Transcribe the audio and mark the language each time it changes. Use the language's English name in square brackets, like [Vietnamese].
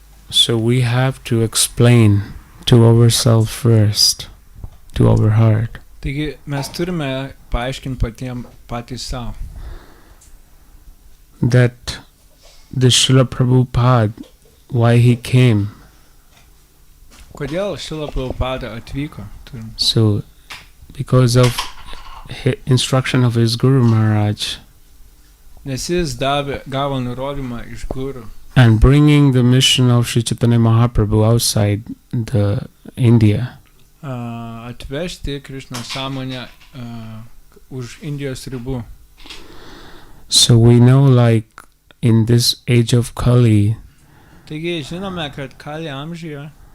[English] So we have to explain to ourselves first, to our heart. [Lithuanian] Taigi, mes turime paaiškinti patys savo, [English] That the Srila Prabhupada, why he came. [Lithuanian] kodėl Šrila Prabhupada atvyko. [English] So, because of instruction of his Guru Maharaj. [Lithuanian] Nes jis gavo nurodymą iš guru. [English] And bringing the mission of Sri Chaitanya Mahaprabhu outside the India. [Lithuanian] Atvežti Krišnos sąmonę už Indijos ribų. [English] So we know, like in this age of Kali, [Lithuanian] Taigi, žinome, kad Kali amžiuje